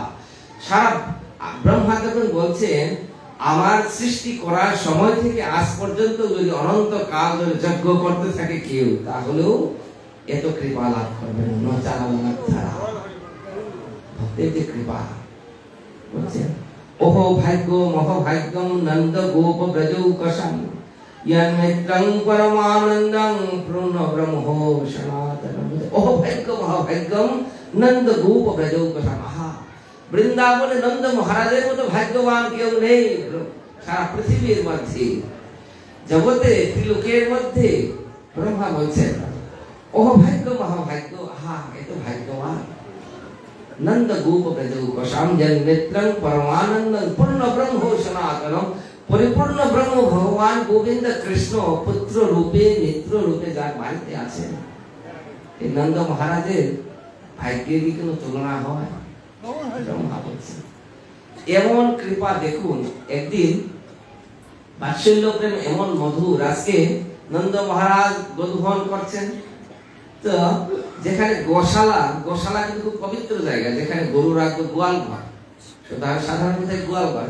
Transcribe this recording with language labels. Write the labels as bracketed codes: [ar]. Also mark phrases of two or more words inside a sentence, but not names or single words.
[bn] সারা ব্রহ্মা যখন বলছেন আমার সৃষ্টি করার সময় থেকে আজ পর্যন্ত যদি অনন্ত কাল ধরে যজ্ঞ করতে থাকে কেউ, তাহলেও এত কৃপা লাভ করবেন নচালমাধ্যরা। ভক্তের যে কৃপা বলছেন, [sa] ওহো ভাগ্য মহাভাগ্যম নন্দ গোপ ব্রজৌকশম यन्मित्रं परमानन्दं पूर्ण ब्रह्मो सनातनं। ओह भाग्य महाभाग्यम नंद गोप ब्रजौकशम। [bn] বৃন্দাবনে নন্দ মহারাজের মতো ভাগ্যবান কেউ নেই সারা পৃথিবীর মধ্যে, জগতে ত্রিলোকের মধ্যে। ব্রহ্মা বলছেন ওহ ভাগ্য মহাভাগ্য, এত ভাগ্যবান। [sa] নন্দ গোপ ব্রজৌকশম यन्मित्रं परमानन्दं पूर्ण ब्रह्मो सनातनं। [bn] পরিপূর্ণ ব্রহ্ম ভগবান গোবিন্দ কৃষ্ণ পুত্র রূপে মিত্র রূপে যার বাড়িতে আছেন, এই নন্দ মহারাজের ভাগ্যের কি কোনো তুলনা হয়? এমন কৃপা দেখুন। একদিন বাৎসল্য প্রেম এমন মধুর, আজকে নন্দ মহারাজ গোধন করছেন, তো যেখানে গোশালা কিন্তু খুব পবিত্র জায়গা, যেখানে গরু রাখবে, গোয়াল ঘর, সাধারণত গোয়াল ঘর।